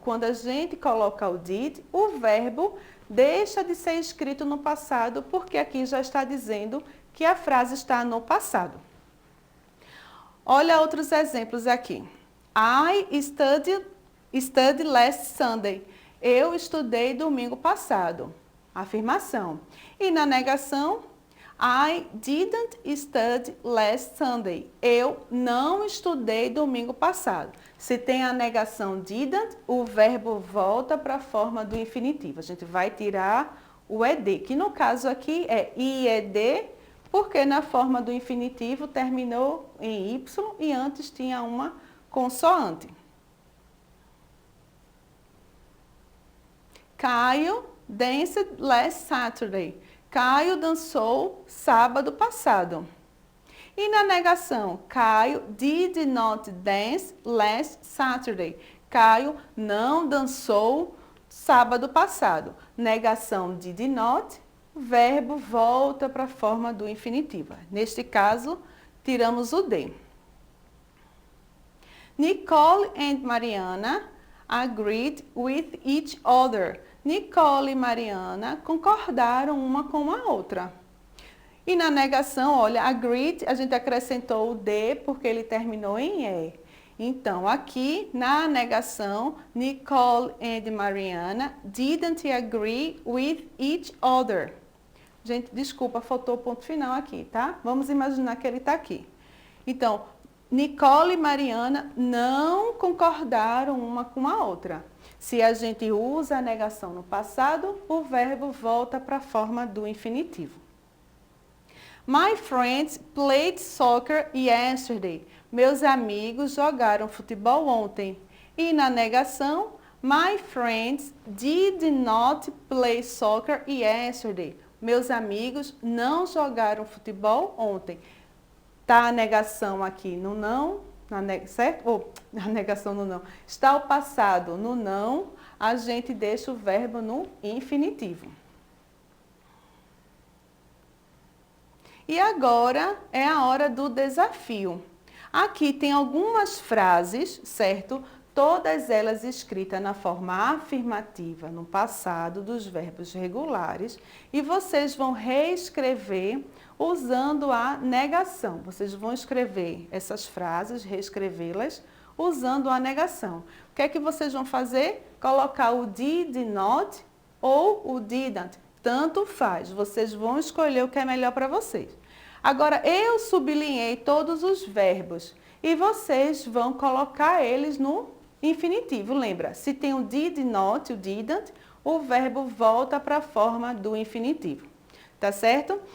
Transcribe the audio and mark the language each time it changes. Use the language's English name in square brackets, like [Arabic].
[Portuguese] Quando a gente coloca o did, o verbo deixa de ser escrito no passado, porque aqui já está dizendo que a frase está no passado. Olha outros exemplos aqui. [English] I studied last Sunday. [Portuguese] Eu estudei domingo passado. Afirmação. E na negação, [English] I didn't study last Sunday. [Portuguese] Eu não estudei domingo passado. Se tem a negação didn't, o verbo volta para a forma do infinitivo. A gente vai tirar o ED, que no caso aqui é IED, porque na forma do infinitivo terminou em Y e antes tinha uma consoante. [English] Caio danced last Saturday. [Portuguese] Caio dançou sábado passado. E na negação, [English] Caio did not dance last Saturday. [Portuguese] Caio não dançou sábado passado. Negação did not, o verbo volta para a forma do infinitivo. Neste caso, tiramos o D. [English] Nicole and Mariana agreed with each other. [Portuguese] Nicole e Mariana concordaram uma com a outra. E na negação, olha, agreed, a gente acrescentou o D porque ele terminou em E. Então, aqui na negação, [English] Nicole and Mariana didn't agree with each other. [Portuguese] Gente, desculpa, faltou o ponto final aqui, tá? Vamos imaginar que ele está aqui. Então, Nicole e Mariana não concordaram uma com a outra. Se a gente usa a negação no passado, o verbo volta para a forma do infinitivo. [English] My friends played soccer yesterday. [Portuguese] Meus amigos jogaram futebol ontem. E na negação, [English] my friends did not play soccer yesterday. [Portuguese] Meus amigos não jogaram futebol ontem. Está a negação aqui no não, certo? Ou a negação no não. Está o passado no não, a gente deixa o verbo no infinitivo. E agora é a hora do desafio. Aqui tem algumas frases, certo? Todas elas escritas na forma afirmativa, no passado, dos verbos regulares. E vocês vão reescrever usando a negação. Vocês vão escrever essas frases, reescrevê-las usando a negação. O que é que vocês vão fazer? Colocar o did not ou o didn't. Tanto faz. Vocês vão escolher o que é melhor para vocês. Agora, eu sublinhei todos os verbos e vocês vão colocar eles no infinitivo. Lembra, se tem o did not, o didn't, o verbo volta para a forma do infinitivo. Tá certo?